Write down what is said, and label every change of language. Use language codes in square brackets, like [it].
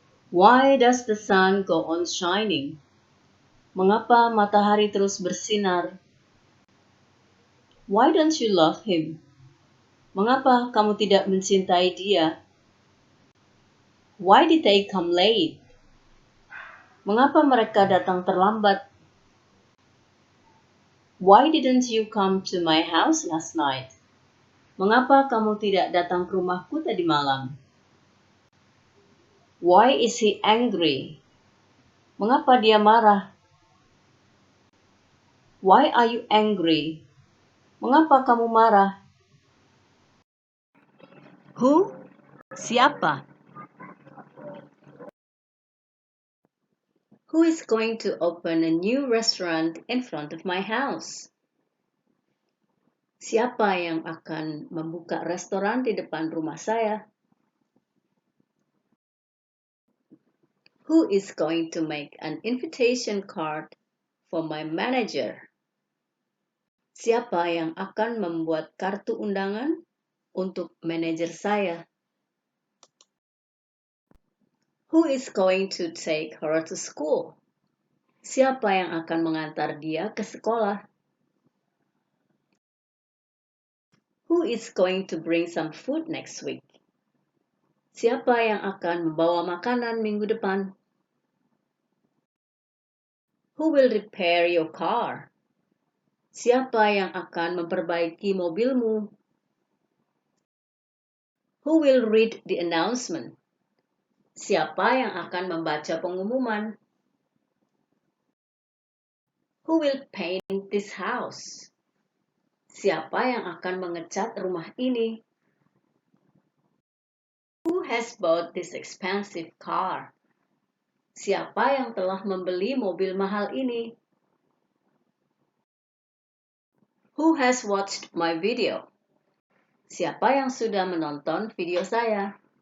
[en] Why does the sun go on shining? [id] Mengapa matahari terus bersinar? [en] Why don't you love him? [id] Mengapa kamu tidak mencintai dia? [en] Why did they come late? [id] Mengapa mereka datang terlambat? [en] Why didn't you come to my house last night? [id] Mengapa kamu tidak datang ke rumahku tadi malam? [en] Why is he angry? [id] Mengapa dia marah? [en] Why are you angry? [id] Mengapa kamu marah? [en] Who? [id] Siapa? [en] Who is going to open a new restaurant in front of my house? [id] Siapa yang akan membuka restoran di depan rumah saya? [en] Who is going to make an invitation card for my manager? [id] Siapa yang akan membuat kartu undangan untuk manajer saya? [en] Who is going to take her to school? [id] Siapa yang akan mengantar dia ke sekolah? [en] Who is going to bring some food next week? [id] Siapa yang akan membawa makanan minggu depan? [en] Who will repair your car? [id] Siapa yang akan memperbaiki mobilmu? [en] Who will read the announcement? [id] Siapa yang akan membaca pengumuman? [en] Who will paint this house? [id] Siapa yang akan mengecat rumah ini? [en] Who has bought this expensive car? [id] Siapa yang telah membeli mobil mahal ini? [en] Who has watched my video? [id] Siapa yang sudah menonton video saya?